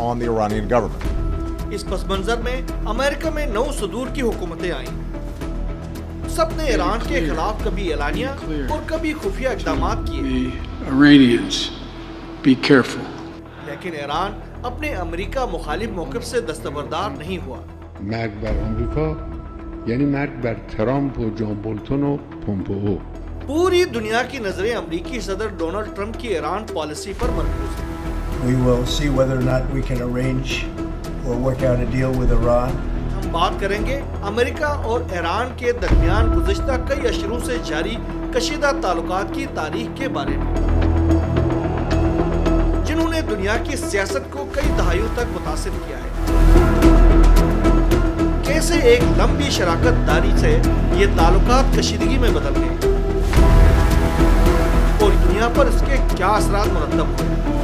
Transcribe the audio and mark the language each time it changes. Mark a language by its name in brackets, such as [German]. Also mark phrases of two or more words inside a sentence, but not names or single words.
[Urdu] اس پس منظر میں امریکہ میں 9 صدور کی حکومتیں آئیں۔ سب نے ایران کے خلاف کبھی اعلانیہ اور کبھی خفیہ اقدامات کیے، لیکن ایران اپنے امریکہ مخالف موقف سے دستبردار نہیں ہوا۔ [Persian] مرگ بر آمریکا یعنی مرگ بر ترامپ و جان بولتون و پومپئو۔ [Urdu] پوری دنیا کی نظریں امریکی صدر ڈونلڈ ٹرمپ کی ایران پالیسی پر مرکوز ہیں۔ [English] We will see whether or not we can arrange or work out a deal with Iran. [Urdu] ہم بات کریں گے امریکہ اور ایران کے درمیان گزشتہ کئی اشروں سے جاری کشیدہ تعلقات کی تاریخ کے بارے میں، جنہوں نے دنیا کی سیاست کو کئی دہائیوں تک متاثر کیا ہے۔ کیسے ایک لمبی شراکت داری سے یہ تعلقات کشیدگی میں بدل گئے اور دنیا پر اس کے کیا اثرات مرتب ہوئے۔